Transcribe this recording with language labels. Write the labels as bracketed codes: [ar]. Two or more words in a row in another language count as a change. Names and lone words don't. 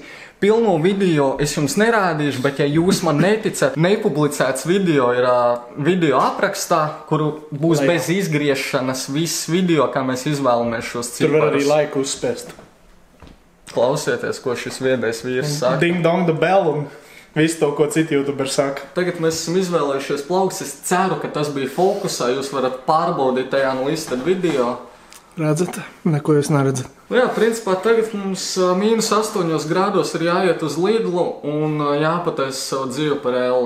[lv] Pilno video es jums nerādīšu, bet ja jūs man neticat, nepublicēts video ir video aprakstā, kuru būs bez izgriešanas viss video, kā mēs izvēlamies šos ciparus. Tur var arī laiku uzspēst. Klausieties, ko šis viedais vīrs saka. [en] Ding dong the bell [lv] un visu to, ko citi youtuberi saka. Tagad mēs esam izvēlējušies plauks. Es ceru, ka tas bija fokusā. Jūs varat pārbaudīt tajā [en] no listed video. [lv] Redzat? Neko jūs neredzat. Jā, principā tagad mums -8 grādos ir jāiet uz Lidlu un jāpataisa savu dzīvi par elli.